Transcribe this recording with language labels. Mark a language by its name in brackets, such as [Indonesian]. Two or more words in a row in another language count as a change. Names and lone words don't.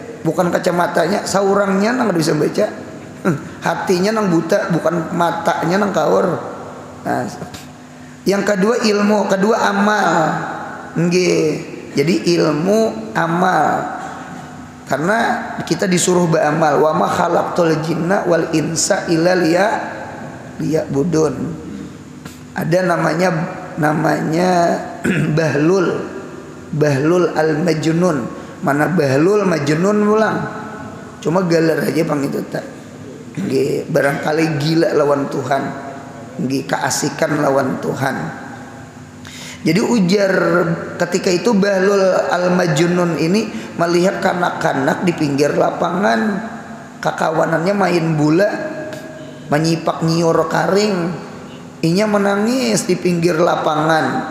[Banjar] Bukan kacamatanya, saurangnya nang kada bisa membaca. Hatinya nang buta, bukan matanya nang kaur. Nah, yang kedua ilmu, kedua amal. Nggih. Jadi ilmu amal. Karena kita disuruh beramal. [Arabic] وما خلقت الجن والإنس إلا ليعبدون. [Banjar] Ada namanya Bahlul al-Majnun. Mana Bahlul Majnun ulang. Cuma galer aja pang itu tak. Nggih, barangkali gila lawan Tuhan. Nggih, keasikan lawan Tuhan. Jadi ujar ketika itu Bahlul al-Majnun ini melihat kanak-kanak di pinggir lapangan, kakawanannya main bola, menyipak nyior karing, inya menangis di pinggir lapangan.